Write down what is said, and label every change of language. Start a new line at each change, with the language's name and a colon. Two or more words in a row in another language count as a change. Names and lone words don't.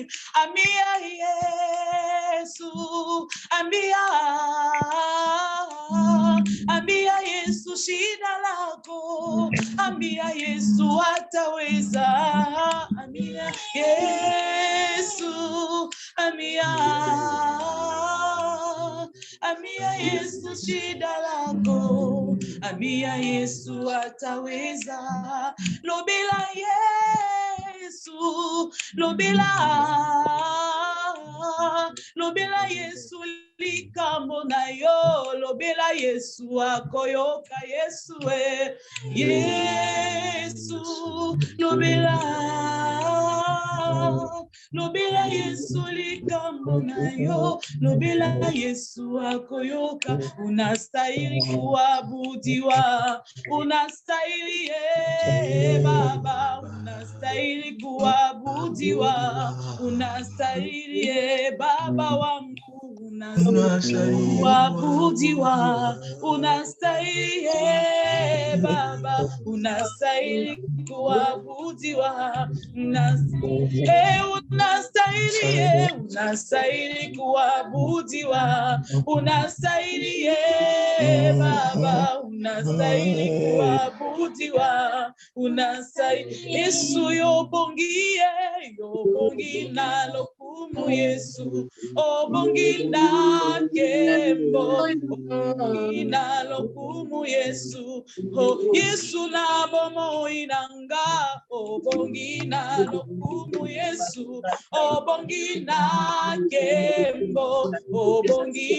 Swahili: Ambia Yesu, ambia Yesu shida lako, ambia Yesu ataweza, ambia Yesu, ambia Yesu shida lako, ambia Yesu ataweza.
Lingala: Lobela Yesu, lobela Yesu likambo na yo, lobela Yesu akoyoka Yesu Yesu, lobela Yesu likambo na yo, lobela Yesu akoyoka.
Swahili: Unastahili kuabudiwa, unastahili Baba, unastahili kuabudiwa, unastahili Baba wangu, unastahili kuabudiwa, unastahili Baba, unastahili kuabudiwa, unastahili kuabudiwa, unastahili Baba, unastahili kuabudiwa, unastahili
Lingala: Yesu yobongi na lokumu Yesu, obongi na kembo, obongi na lokumu Yesu, Yesu na bomo inanga, obongi na lokumu Yesu, obongi na kembo, obongi